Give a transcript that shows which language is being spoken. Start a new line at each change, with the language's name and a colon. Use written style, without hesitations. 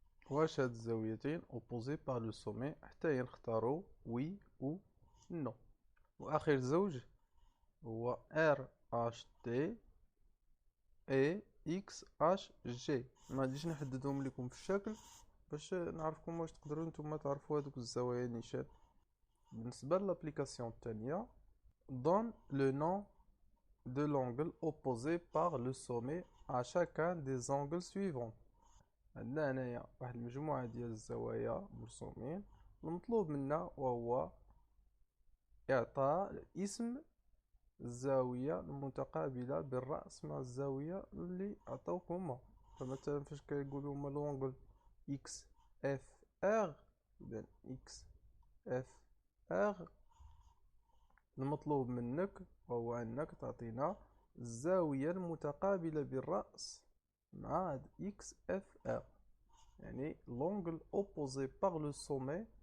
Arabic: واش هاد الزاويتين
French: اوبوزي باغ لو سومي؟
Arabic: حتى هي نختارو
French: وي و نو.
Arabic: واخر زوج هو RHT اي XHG. ما غاديش نحددهم لكم في الشكل باش نعرفكم واش تقدروا نتوما تعرفوا هذوك الزوايا نيشان. بالنسبه للابليكاسيون الثانيه
French: donne le nom de l'angle opposé par le sommet à chacun des angles suivants.
Arabic: عندنا هنايا واحد المجموعه ديال الزوايا مرسومين. المطلوب منا وهو اعطاء اسم الزاوية المتقابلة بالرأس مع الزاوية اللي عطاوك هما. فمثلا فاش كيقولوا هما لونغل اكس اف ار، اذا اكس اف ار المطلوب منك وهو انك تعطينا الزاوية المتقابلة بالرأس مع اكس اف ار، يعني
French: لونغل اوبوزي باغ لو سومي.